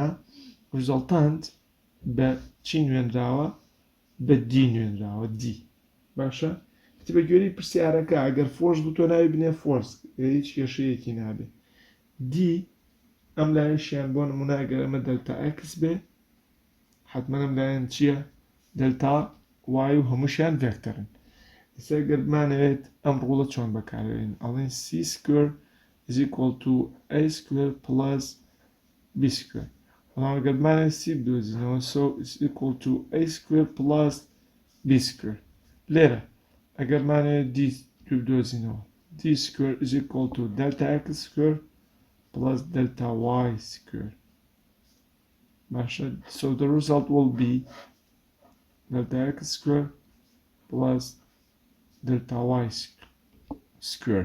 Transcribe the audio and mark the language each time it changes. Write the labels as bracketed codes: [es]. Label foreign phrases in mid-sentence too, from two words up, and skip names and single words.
[ckb] ریزەڵتانت بە چی نوێنراوە بە D نوێنراوە D باشە کتێبە گوێرەی پرسیارەکە ئەگەر فۆرس بوو تۆ ناوی بنێ فۆرس هیچ کێشەیەکی نابێ D ئەم لایەشیان بۆ نمونە ئەگەر ئەمە دەلتا x بێ حتمما ئەم لایەن چییە دەلتا y و هەمووشیان ڤێکتەرن ئێستا ئەگەر بمانەوێت ئەم ڕوڵە چۆن بەکاربێنین ئەڵێن [en] c square is equal to a square plus b square [ckb] بەڵام ئەگەر بمانەوێت c بدۆزینەوە [en] so is equal to a square plus b square [ckb] لێرە ئەگەر بمانەوێت d بدۆزینەوە [en] d square is equal to delta x square plus delta y square. So the result will be delta x square plus delta y square.